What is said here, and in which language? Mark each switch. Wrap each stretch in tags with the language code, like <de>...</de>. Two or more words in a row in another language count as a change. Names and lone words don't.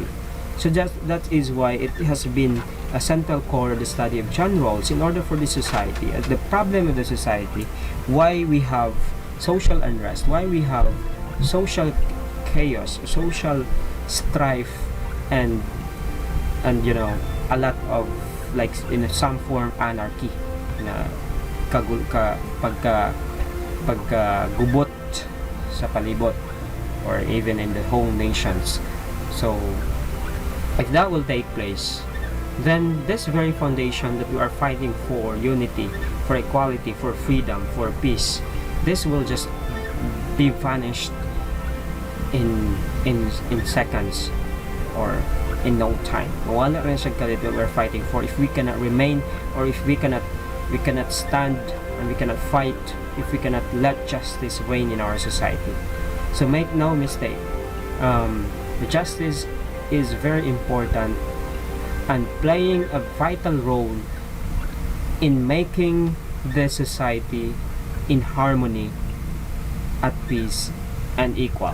<en>So that is why it has been a central core of the study of John Rawls in order for the society, the problem of the society, why we have social unrest, why we have social chaos, social strife, and you know, a lot of, like, in some form, anarchy</en> <hil>na pagkagubot sa palibot,</hil> <en>or even in the whole nations. So if that will take place, then this very foundation that we are fighting for, unity, for equality, for freedom, for peace, this will just be vanished in seconds, or in no time.</en> <hil>Wala rin siya kalit</hil> <en>that we're fighting for if we cannot remain, or if we cannot stand, and we cannot fight, if we cannot let justice reign in our society. So make no mistake, the justice is very important and playing a vital role in making the society in harmony, at peace, and equal.</en>